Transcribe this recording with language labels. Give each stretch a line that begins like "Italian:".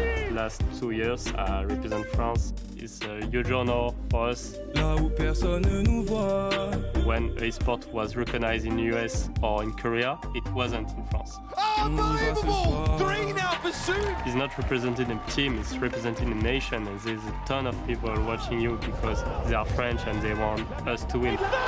English: Last 2 years, represent France is a huge honor for us.
French: Là où personne ne nous voit.
English: When esport was recognized in US or in Korea, it wasn't in France. Unbelievable! 3 now for Soon! It's not representing a team, it's representing a nation, and there's a ton of people watching you because they are French and they want us to win.